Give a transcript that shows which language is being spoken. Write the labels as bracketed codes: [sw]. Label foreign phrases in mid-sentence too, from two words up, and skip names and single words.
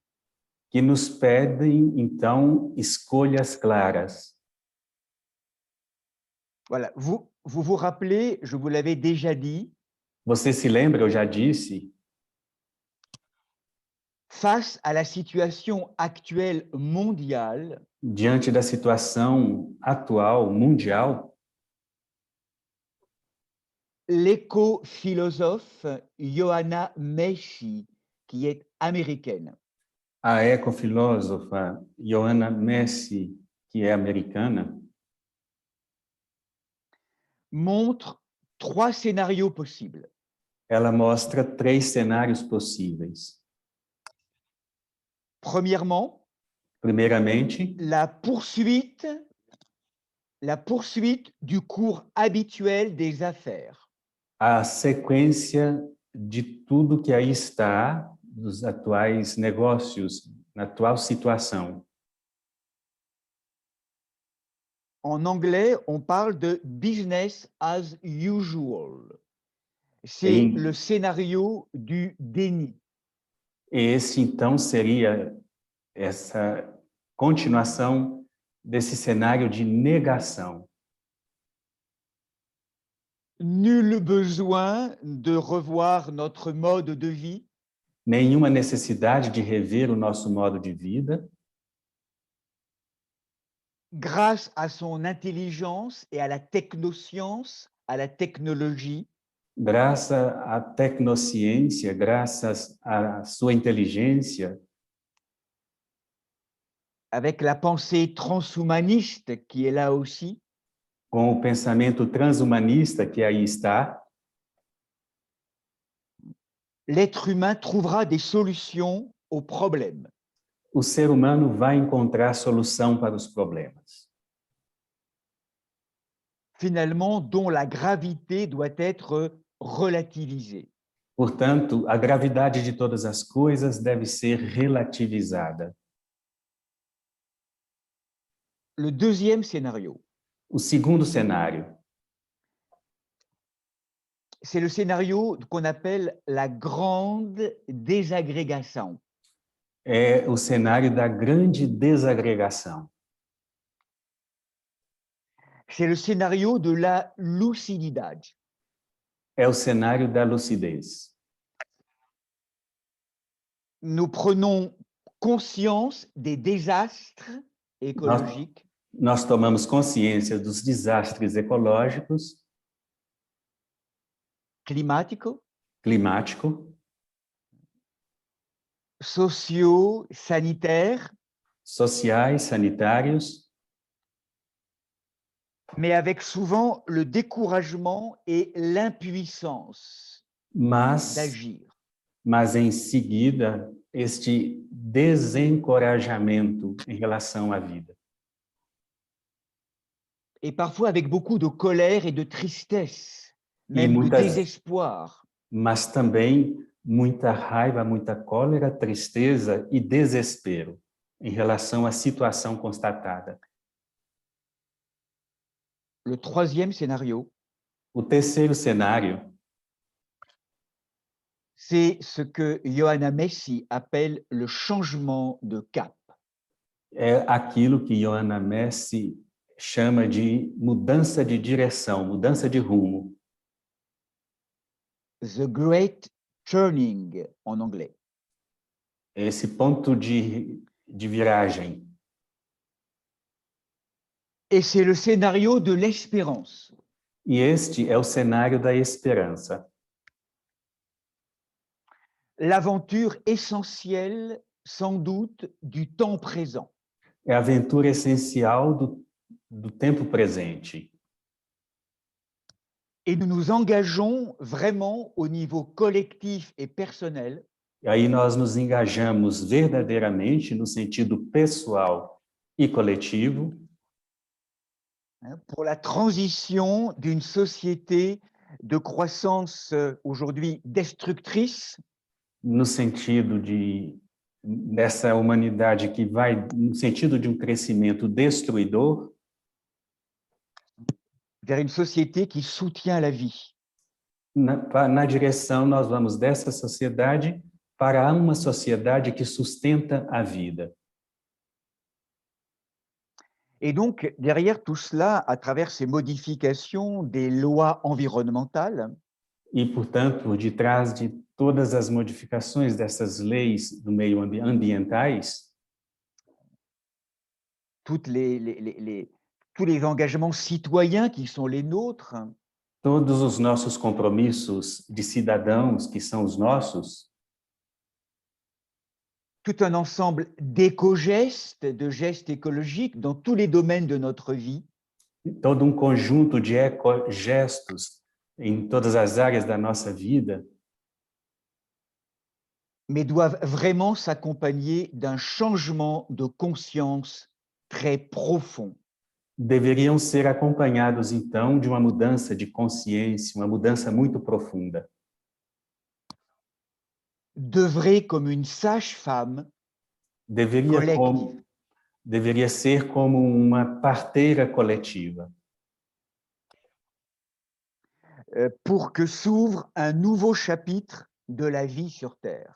[pt] que nos pedem, então, escolhas claras. [fr] Voilà, vous rappelez, je vous l'avais déjà dit, [pt] Você se lembra, eu já disse, [fr] face à la situation actuelle mondiale, [pt] diante da situação atual, mundial, [fr] l'éco-philosophe Johanna Mechi, qui est américaine, [pt] a ecofilósofa Johanna Messi, que é americana, [fr] montre 3 scénarios possibles. [pt] ela mostra 3 cenários possíveis. [fr] Premièrement, [pt] Primeiramente, [fr] la poursuite du cours habituel des affaires. [pt] a sequência de tudo que aí está, dos atuais negócios, na atual situação. [fr] En anglais, on parle de [en] business as usual. [fr] C'est le scénario du déni. [pt] Esse, então, seria essa continuação desse cenário de negação. [fr] Nul besoin de revoir notre mode de vie. [pt] Nenhuma necessidade de rever o nosso modo de vida. [fr] Grâce à son intelligence et à la technoscience, à la technologie, [pt] Graças à tecnociência, graças à sua inteligência, [fr] avec la pensée transhumaniste qui est là aussi, [pt] com o pensamento transhumanista que aí está, [fr] l'être humain trouvera des solutions aux problèmes. [pt] o ser humano vai encontrar solução para os problemas. [fr] Finalement, dont la gravité doit être relativisée. [pt] Portanto, a gravidade de todas as coisas deve ser relativizada. [fr] Le deuxième scénario, [pt] O segundo cenário [fr] c'est le scénario qu'on appelle la grande désagrégation. [pt] é o cenário da grande desagregação. [fr] C'est le scénario de la lucididade. [pt] É o cenário da lucidez. [fr] Nous prenons conscience des désastres écologiques, [pt] Nós tomamos consciência dos desastres ecológicos, [fr] climatiques, [pt] climático, [fr] sociaux, sanitaires, [pt] sociais, sanitários, [fr] mais avec souvent le découragement et l'impuissance [pt] mas [fr] d'agir. [pt] em seguida este desencorajamento em relação à vida. [fr] Et parfois avec beaucoup de colère et de tristesse, même de désespoir. [pt] Mas também muita raiva, muita cólera, tristeza e desespero em relação à situação constatada. [fr] Le troisième scénario, [pt] O terceiro cenário [fr] c'est ce que Johanna Messi appelle le changement de cap. [pt] é aquilo que Johanna Messi chama de mudança de direção, mudança de rumo. [en] The Great Turning [fr] en anglais. [pt] Esse ponto de viragem. [fr] Et c'est le scénario de l'espérance. [pt] E este é o cenário da esperança. [fr] L'aventure essentielle, sans doute, du temps présent. [pt] É a aventura essencial do tempo presente. [fr] Et nous nous engageons vraiment au niveau collectif et personnel [pt] E aí nós nos engajamos verdadeiramente no sentido pessoal e coletivo [fr] pour la transition d'une société de croissance aujourd'hui destructrice [pt] no sentido dessa humanidade que vai no sentido de um crescimento destruidor [fr] vers une société qui soutient la vie. [pt] na direção nós vamos dessa sociedade para uma sociedade que sustenta a vida. [fr] Et donc, derrière tout cela, à travers ces modifications des lois environnementales, [pt] E, portanto, por detrás de todas as modificações dessas leis do meio ambientais, [fr] tous les engagements citoyens qui sont les nôtres, [pt] todos os nossos compromissos de cidadãos que são os nossos, [fr] tout un ensemble d'éco-gestes, de gestes écologiques dans tous les domaines de notre vie, [pt] todo um conjunto de ecogestos em todas as áreas da nossa vida, [fr] mais doivent vraiment s'accompagner d'un changement de conscience très profond. [pt] deveriam ser acompanhados, então, de uma mudança de consciência, uma mudança muito profunda. [fr] D'œuvrer comme une sage-femme collective. [pt] Deveria ser como uma parteira coletiva, [fr] pour que s'ouvre un nouveau chapitre de la vie sur Terre.